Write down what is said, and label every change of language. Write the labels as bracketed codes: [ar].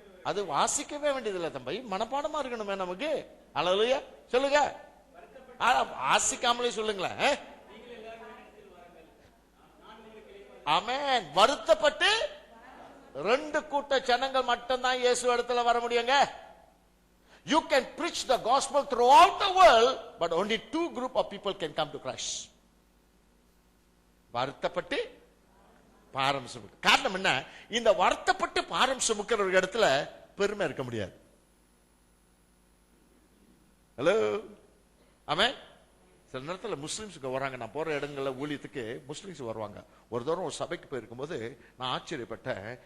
[ta] அது வாசிக்கவே வேண்டியதில்லை தம்பி, மனப்பாடமா இருக்கணுமே நமக்கு. அல்லேலூயா. சொல்லுங்க, வாசிக்காமலே சொல்லுங்களேன். ஆமென். வருத்தப்பட்டு 2 கூட்ட ஜனங்கள் மட்டும்தான் இயேசு இடத்துல வர முடியுங்க. [en] You can preach the gospel throughout the world, but only 2 group of people can come to Christ. [ta] வருத்தப்பட்டு பாரம் சுமக்க. காரணம் என்ன? இந்த வருத்தப்பட்டு பாரம் சுமக்கிற ஒரு இடத்துல பெருமை இருக்க முடியாது. ஹலோ, ஆமென். சில நேரத்தில் முஸ்லிம்ஸுக்கு வராங்க. நான் போற இடங்கள்ல ஊழியத்துக்கு முஸ்லிம்ஸ் வருவாங்க. ஒரு தூரம் ஒரு சபைக்கு போயிருக்கும் போது நான் ஆச்சரியப்பட்டேன்.